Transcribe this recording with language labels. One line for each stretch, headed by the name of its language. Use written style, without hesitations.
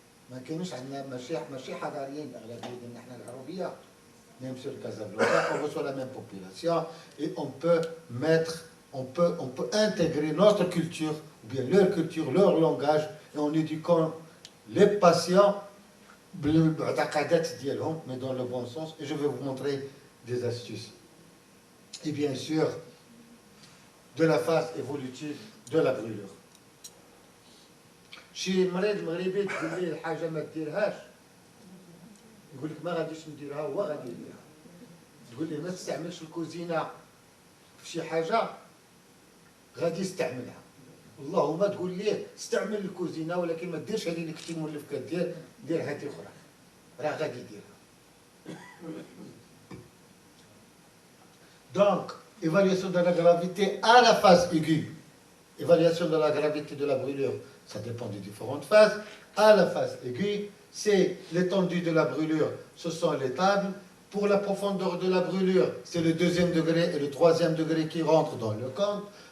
Arabic: ما كانوش عندنا ماشي حضاريين اغلبيه ديالنا احنا العربيه
French: même sur Casablanca, on reçoit la même population et on peut intégrer notre culture, ou bien leur culture, leur langage, et en éduquant les patients, mais dans le bon sens, et je vais vous montrer des astuces. Et bien sûr, de la phase évolutive de la brûlure.
Arabic: شي مريض مغربي تقول ليه الحاجه ما ديرهاش يقول لك ما غاديش نديرها هو غادي يديرها. تقول ليه ما تستعملش الكوزينه في شي حاجه غادي يستعملها. اللهم تقول ليه استعمل الكوزينه ولكن ما ديرش هذه اللي كنتي مولف كدير، دير هذه اخرى راه غادي يديرها.
French: Donc, évaluation de la gravité à la phase aiguë. Évaluation de la gravité de la brûlure, ça dépend des différentes phases. À la phase aiguë, c'est l'étendue de la brûlure, ce sont les tables. Pour la profondeur de la brûlure, c'est le 2e degré et le 3e degré qui rentrent dans le compte.